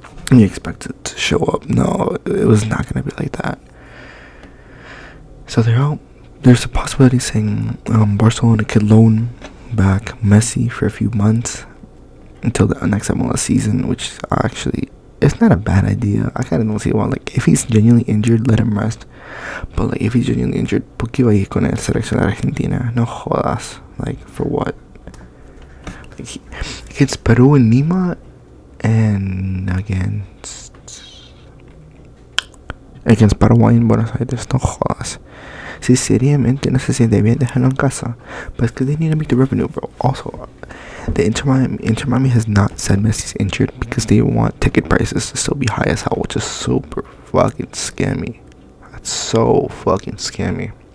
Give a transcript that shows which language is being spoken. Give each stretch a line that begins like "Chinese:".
English: And you expect it to show up. No, it was not going to be like that. So they're out. There's a possibility saying Barcelona could loan back Messi for a few months until the next MLS season, which actually, it's not a bad idea. I kind of don't see why. Like, if he's genuinely injured, let him rest. But, like, if he's genuinely injured,
Spanish: ¿por qué va a ir con el selección de Argentina? No jodas.
English: Like, for what? Like, against Peru and Lima, and against Paraguay
Spanish: en Buenos Aires, no jodas. Si seriamente no se siente bien, déjalo en casa.
English: But it's because they need to make the revenue, bro. Also, the Inter Miami has not said Messi's injured because they want ticket prices to still be high as hell, which is super fucking scammy. That's so fucking scammy.